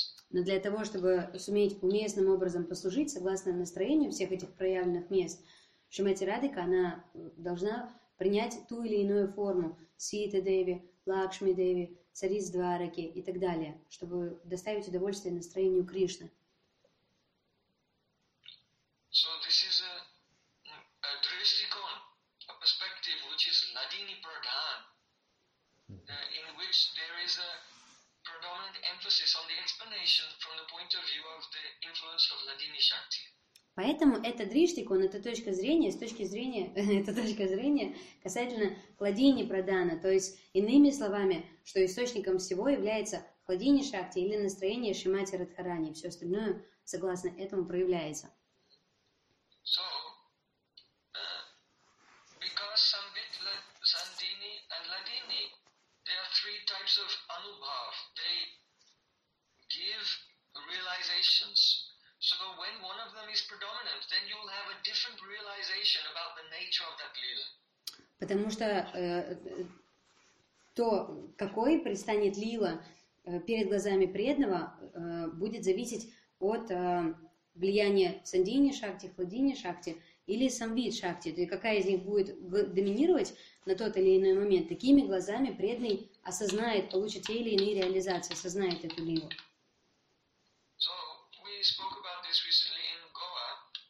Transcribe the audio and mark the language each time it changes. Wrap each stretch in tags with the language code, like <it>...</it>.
<ru>Но для того, чтобы суметь уместным образом послужить, согласно настроению всех этих проявленных мест, Шримати Радика, она должна принять ту или иную форму Сита Деви, Лакшми Деви, Цариц Двараки и так далее, чтобы доставить удовольствие настроению Кришны.</ru> <en>So this is a drishtikon, a perspective which is Ladini Pradhan, in which there is a predominant emphasis on the explanation from the point of view of the influence of Ladini Shakti.</en> <ru>Поэтому это дриштикон, это точка зрения, с точки зрения, это точка зрения касательно Хладини Прадана, то есть иными словами, что источником всего является Хладини Шакти или настроение Шримати Радхарани, все остальное согласно этому проявляется.</ru> <en>So, because Samvit, Sandini and Ladini, there are three types of anubhav. They give realizations. So when one of them is predominant, then you'll have a different realization about the nature of that lila.</en> <ru>Потому что то, какой предстанет лила перед глазами преданного, будет зависеть от влияния сандини шакти, хладини шакти или самвит шакти. То есть какая из них будет доминировать на тот или иной момент. Такими глазами преданный осознает, получит те или иные реализации, осознает эту лилу.</ru> <en>So we spoke about this recently in Goa.</en>